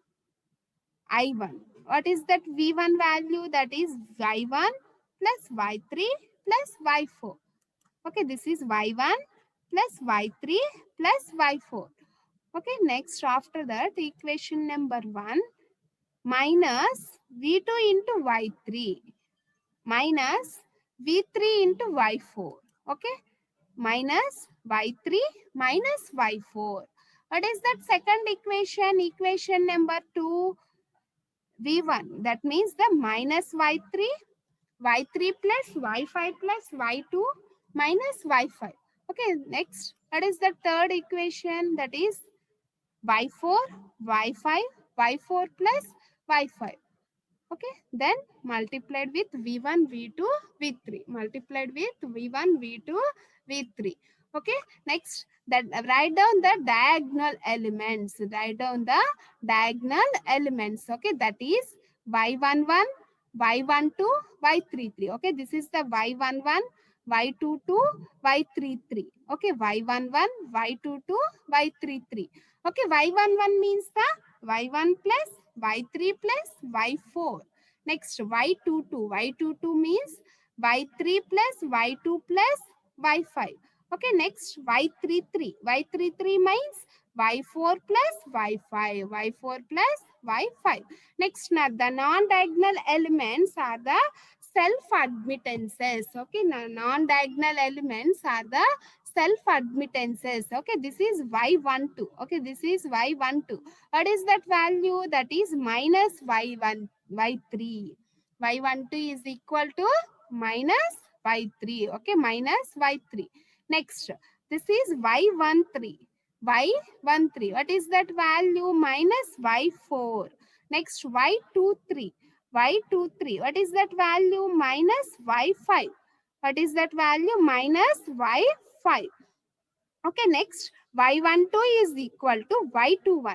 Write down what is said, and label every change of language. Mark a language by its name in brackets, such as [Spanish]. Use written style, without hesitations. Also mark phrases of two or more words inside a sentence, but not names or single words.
[English] I1. What is that V1 value? That is Y1 plus Y3 plus Y4. Okay, this is Y1 plus Y3 plus Y4. Okay, next after that, equation number 1 minus V2 into Y3 minus V3 into Y4. Okay, minus Y3 minus Y4. What is that second equation? Equation number 2, V1. That means the minus Y3, Y3 plus Y5 plus Y2 minus Y5. Okay, next, what is the third equation? That is Y4, Y5, Y4 plus Y5. Okay, then multiplied with V1, V2, V3. Multiplied with V1, V2, V3. Okay, next, that write down the diagonal elements. Write down the diagonal elements. Okay, that is Y11, Y12, Y33. Okay, this is the Y11, Y22, Y33. Okay, Y11, Y22, Y33. Okay, Y11 means the Y1 plus Y3 plus Y4. Next, Y22. Y22 means Y3 plus Y2 plus Y5. Okay, next, Y33. Y33 means Y4 plus Y5. Y4 plus Y5. Next, now the non-diagonal elements are the self-admittances. Okay, non-diagonal elements are the self-admittances. Okay, this is Y12. Okay, this is Y12. What is that value? That is minus Y1, Y3. Y12 is equal to minus Y3. Okay, minus Y3. Next, this is Y13. Y13. What is that value? Minus Y4. Next, Y23. Y23. What is that value? Minus Y5. What is that value? Minus Y5. Okay, next, Y12 is equal to Y21.